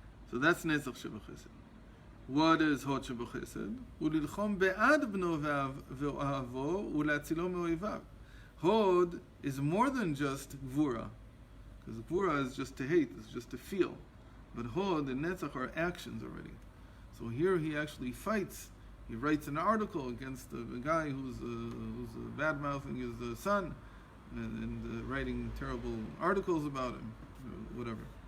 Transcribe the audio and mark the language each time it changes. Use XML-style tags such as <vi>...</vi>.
<en>So that's netzach shebachesed. What is hod shebachesed?</en> <he>וללחום בעד בנו ואוהבו ולהצילו מאויביו.</he> <en>Hod is more than just gvura, because gvura is just to hate, it's just to feel. But hod and netzach are actions already. So here he actually fights. He writes an article against the guy who's bad mouthing his son, and writing terrible articles about him, whatever.</en>